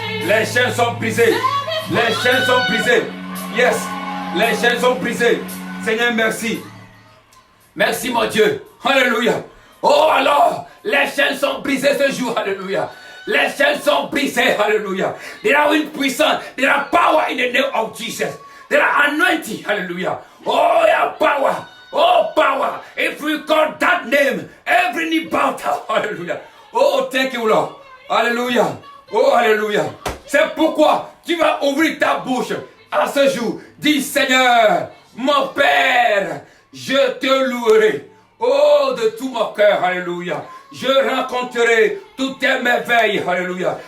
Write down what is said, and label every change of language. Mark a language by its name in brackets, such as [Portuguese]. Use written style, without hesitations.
[French] Les chaînes sont brisées. Les chaînes sont brisées. Yes. Les chaînes sont brisées. Seigneur, merci. Merci, mon Dieu. Alléluia. Oh, alors, les chaînes sont brisées ce jour. Alléluia. Les chaînes sont brisées. Alléluia. [English] There are [French] une puissance. [English] There are power in the name of Jesus. There are anointing. Hallelujah. Oh, yeah, power. Oh, power. If we call that name, every knee bow down. Hallelujah. Oh, thank you, Lord. Alléluia. Oh, alléluia. [French] C'est pourquoi tu vas ouvrir ta bouche à ce jour. Dis, Seigneur, mon Père, je te louerai. Oh, de tout mon cœur. Alléluia. Je rencontrerai toutes tes merveilles. Alléluia.